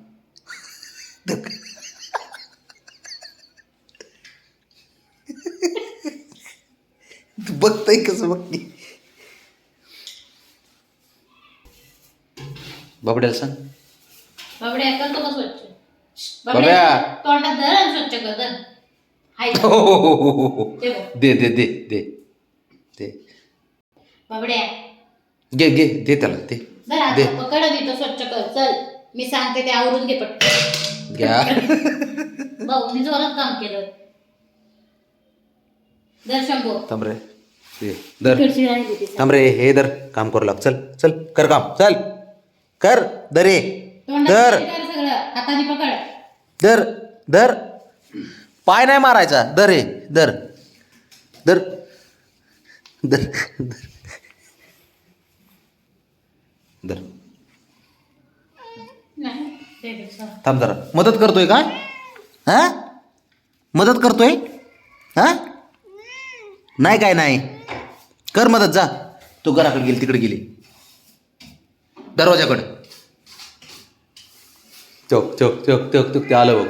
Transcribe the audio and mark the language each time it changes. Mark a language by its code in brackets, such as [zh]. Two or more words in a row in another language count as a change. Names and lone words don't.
[mr] तू बघताय कसं बघ की. बाबड्या. बाबड्याला सांग. बाबड्या करतो का स्वच्छ? बाबड्या. तोंडात धर आणि स्वच्छ कर, धर. हाय हो, हो, हो, हो, हो. ते बघ. दे दे दे दे दे. बाबड्या घे घे दे त्याला दे धर, आता दे. पकड आणि तो स्वच्छ कर. चल मी सांगते ते आवरून घे पटकन. घ्या. भाऊनी जोरात काम केलं. धर शंभू. थांब रे, दे धर. खिडची राहिली ती. थांब रे, हे धर, काम करू लाग. चल चल कर काम, चल कर. धर रे, तोंडात धर कर सगळं, हाताने पकड. धर धर. पाय नाही मारायचा. धर रे, धर धर धर धर. नाही, दे दे, चल. थांब जरा, मदत करतोय का? हा मदत करतोय हा? नाही काय नाही, कर मदत. जा तू घराकडे गेली, तिकडे गेली, दरवाजाकडे. चौक चौक चौक चौक चौक, ते आलं बघ.